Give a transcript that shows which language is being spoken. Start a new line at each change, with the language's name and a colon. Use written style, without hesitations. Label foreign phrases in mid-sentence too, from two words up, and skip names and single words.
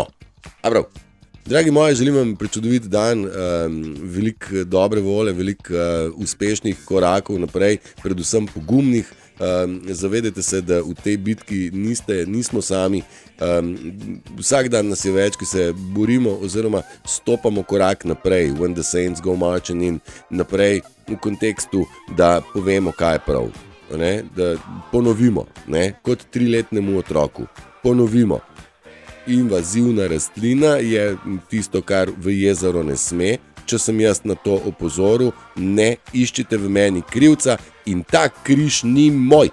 Slovenian: A prav, dragi moji, želim vam prečudovit dan, veliko dobre vole, veliko uspešnih korakov naprej, predvsem pogumnih. Zavedajte se, da v tej bitki nismo sami. Vsak dan nas je več, ki se borimo oziroma stopamo korak naprej,
English: when the saints go marching in,
Slovenian: naprej v kontekstu, da povemo, kaj je prav, ne? Da ponovimo, ne? Kot 3-letnemu otroku, ponovimo. Invazivna rastlina je tisto, kar v jezero ne sme. Če sem jaz na to opozoril, ne iščite v meni krivca in ta križ ni moj.